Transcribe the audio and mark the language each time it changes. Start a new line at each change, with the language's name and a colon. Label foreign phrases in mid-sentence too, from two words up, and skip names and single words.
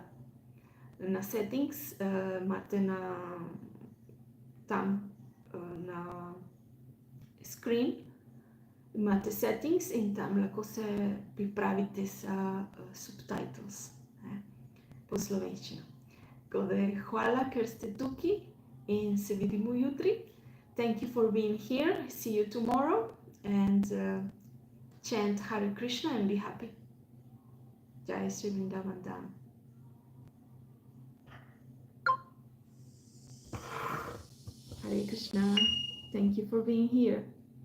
Slovenian: Na settings imate tam na screen, imate settings in tam lahko se pripravite sa subtitles po slovenščino. Tako da hvala, ker ste tukaj in se vidimo jutri.
English: Thank you for being here. See you tomorrow and chant Hare Krishna and be happy.
Hindi: Jai Sri Vrindavan Dham.
English: Hare Krishna. Thank you for being here.